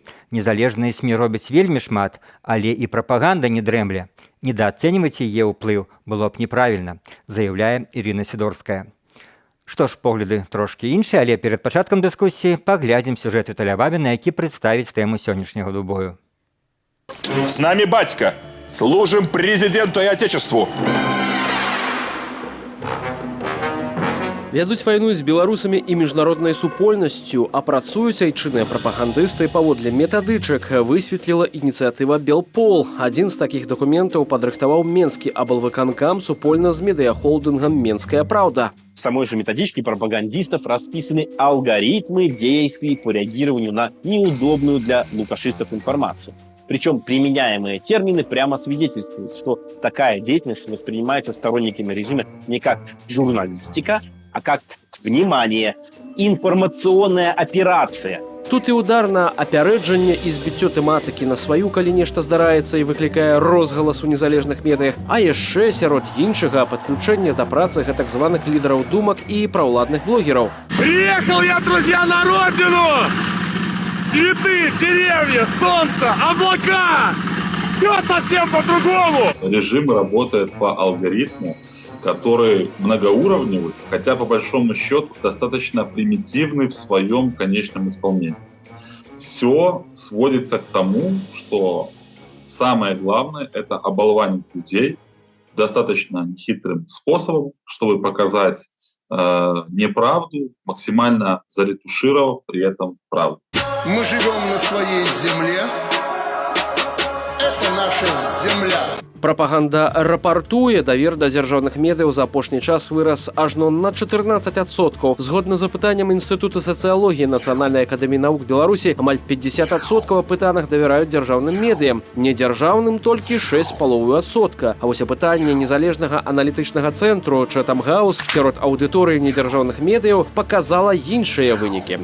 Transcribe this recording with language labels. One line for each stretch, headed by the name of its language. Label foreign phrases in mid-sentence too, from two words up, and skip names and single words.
Belarusian: Незалежныя СМІ робяць вельмі шмат, але і прапаганда не дрэмле. Недаацэньваць яе ўплыў было б неправільна, заяўляе Ірына Сідорская. Што ж, погляды трошкі іншыя, але перад пачаткам дыскусіі паглядзім сюжэт Віталя Бабіна, які прадставіць тэму сённяшняга «Двубою».
Russian: С нами батька! Служим президенту и отечеству!
Belarusian: Вядуць вайну з беларусамі і міжнароднай супольнасцю, а працуюць айчынныя прапагандысты паводле метадычак, высветліла ініцыятыва «Белпол». Адзін з такіх дакументаў падрыхтаваў Менскі аблвыканкам супольна з медыахолдынгам «Менская правда».
Russian: В самой же методичке пропагандистов расписаны алгоритмы действий по реагированию на неудобную для лукашистов информацию. Причем применяемые термины прямо свидетельствуют, что такая деятельность воспринимается сторонниками режима не как журналистика, а как, внимание, информационная операция.
Belarusian: Тут і удар на апярэджанне і збіццё тэматыкі на сваю, калі нешта здараецца і выклікае розгалас у незалежных медыях, а яшчэ сярод іншага падключэнне да працы гэтак званых лідараў думак і праўладных блогераў.
Russian: Приехал я, друзья, на родину! Цветы, деревья, солнце, облака! Все совсем по-другому! Режим работает по алгоритму, который многоуровневый, хотя по большому счету достаточно примитивный в своем конечном исполнении. Все сводится к тому, что самое главное – это оболванить людей достаточно нехитрым способом, чтобы показать неправду, максимально заретушировав при этом правду. Мы живем на своей земле. Это наша земля.
Belarusian: Прапаганда рапартуе, давер да дзяржаўных медыяў за апошні час вырас ажно на 14%. Згодна з апытаннем Інстытута сацыялогіі Нацыянальнай акадэміі навук Беларусі, амаль 50% апытаных давяраюць дзяржаўным медыям. Недзяржаўным толькі 6,5%. А вось апытанне незалежнага аналітычнага цэнтру Chatham House сярод аўдыторыі недзяржаўных медыяў паказала іншыя вынікі.